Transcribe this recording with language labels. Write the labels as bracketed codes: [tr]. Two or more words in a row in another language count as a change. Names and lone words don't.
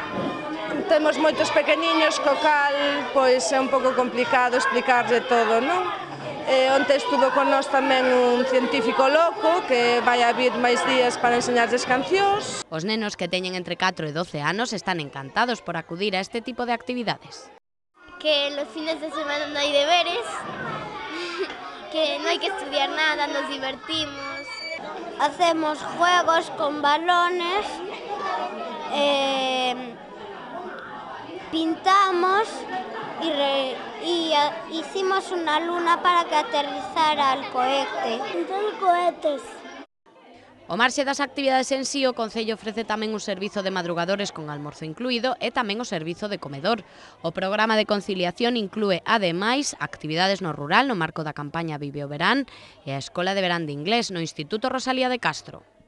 [gl] Temos moitos pequeniños, co cal pois é un pouco complicado explicarlle todo, non? Onte estuvo con nós tamén un científico loco que vai a vir máis días para enseñarles cancións. Os nenos que teñen entre 4 e 12 anos están encantados por acudir a este tipo de actividades. [es] Que los fines de semana no hay deberes, que no hay que estudiar nada, nos divertimos. Hacemos juegos con balones, pintamos y hicimos una luna para que aterrizara el cohete. Pintamos cohetes. [gl] Ao marxe das actividades en sí, o Concello ofrece tamén un servizo de madrugadores con almorzo incluído e tamén o servizo de comedor. O programa de conciliación inclúe, ademais, actividades no rural no marco da campaña Vive o Verán e a Escola de Verán de Inglés no Instituto Rosalía de Castro.